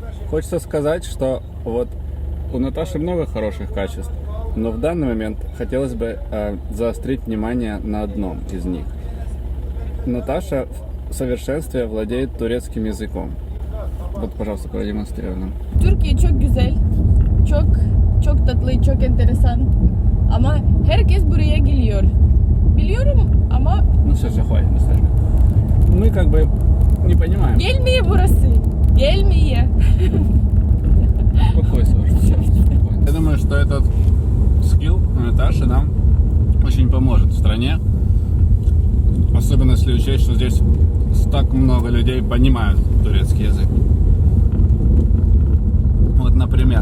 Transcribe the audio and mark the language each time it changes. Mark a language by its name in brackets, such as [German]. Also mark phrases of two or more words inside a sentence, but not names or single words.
[Russian] Хочется сказать, что вот у Наташи много хороших качеств. Но в данный момент хотелось бы заострить внимание на одном из них. Наташа в совершенстве владеет турецким языком. Вот, пожалуйста, продемонстрируй нам. [Turkish] Türkiye çok güzel, çok tatlı, çok enteresan. Ama herkes buraya geliyor. Biliyorum ama... [Russian] Ну все, хватит, достаточно. Мы как бы не понимаем. [Turkish] Gelmeye burası. Gelmeye. [Russian] Успокойся уже. Я думаю, что этот скилл Наташи нам очень поможет в стране. Особенно если учесть, что здесь так много людей понимают турецкий язык. Вот, например.